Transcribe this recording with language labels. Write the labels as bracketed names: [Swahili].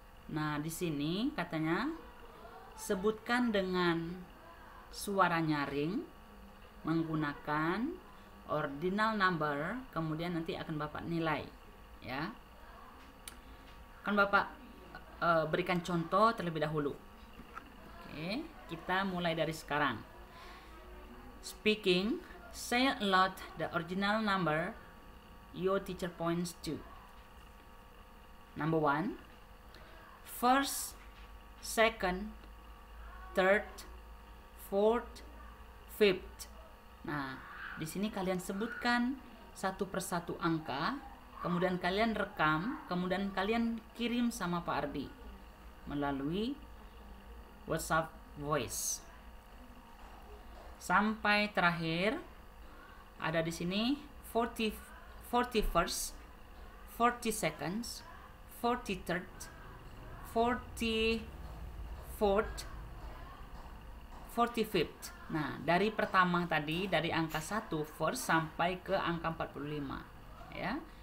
[Indonesian] Nah, di sini katanya sebutkan dengan suara nyaring menggunakan ordinal number, kemudian nanti akan Bapak nilai ya. Akan Bapak berikan contoh terlebih dahulu. Oke, kita mulai dari sekarang. [English] Speaking, say aloud the original number your teacher points to. Number 1, first, second, third, fourth, fifth. [Indonesian] Nah, di sini kalian sebutkan satu persatu angka, kemudian kalian rekam, kemudian kalian kirim sama Pak Ardi melalui WhatsApp voice. Sampai terakhir ada di sini 41st, 42nd, 43rd, 44th, 45th. Nah, dari pertama tadi, dari angka 1 first sampai ke angka 45 ya.